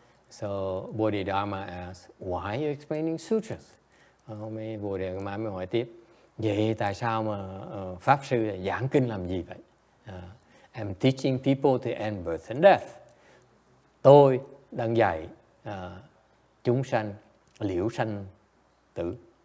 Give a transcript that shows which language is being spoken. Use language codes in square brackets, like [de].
[en] So Bodhidharma asked, why are you explaining sutras? [vi] Mấy Bodhidharma mới hỏi tiếp, vậy tại sao mà Pháp Sư giảng kinh làm gì vậy? [en] I'm teaching people to end birth and death. [vi] Tôi đang dạy chúng sanh liễu sanh tử.